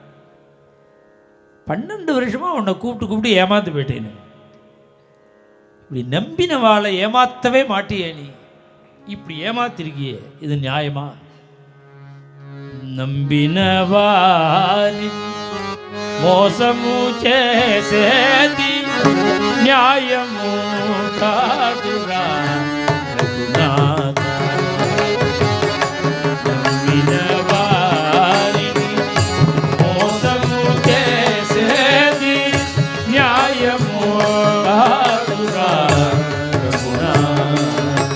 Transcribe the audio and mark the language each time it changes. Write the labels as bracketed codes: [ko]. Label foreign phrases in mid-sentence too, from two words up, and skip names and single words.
[ta] 12 வருஷமாக உன்னை கூப்பிட்டு ஏமாந்து போயிட்டேன்னு. இப்படி நம்பின வாழை ஏமாற்றவே மாட்டியே, நீ இப்படி ஏமாத்திருக்கியே, இது நியாயமா? [te] నమ్మిన వారి మోసము చేసేది న్యాయము కాదురా రఘునాథ. నమ్మిన వారిని మోసము చేసేది న్యాయము కాదురా రఘునాథ.